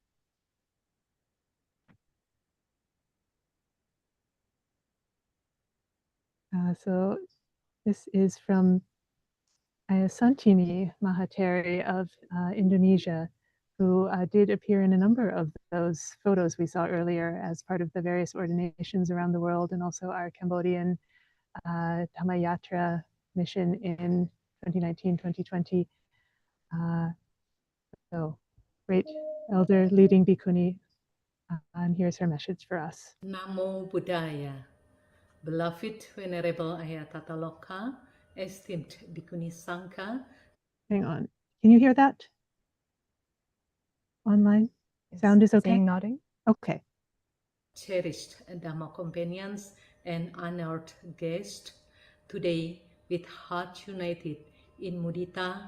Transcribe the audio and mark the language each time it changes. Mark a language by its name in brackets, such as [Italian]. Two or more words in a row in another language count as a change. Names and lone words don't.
[English] So this is from Ayyā Santini Mahateri of Indonesia, who did appear in a number of those photos we saw earlier as part of the various ordinations around the world, and also our Cambodian Dhamma Yatra mission in 2019-2020. So great elder leading Bhikkhuni, and here's her message for us. [Pali] Namo Buddhaya. [English] Beloved Venerable Ayyā Tathālokā, esteemed [Pali] Bhikkhuni Sangha. [English] Hang on. Can you hear that? Online? Sound is okay? Nodding. Okay. Cherished Dhamma companions and honored guests, today with hearts united in mudita,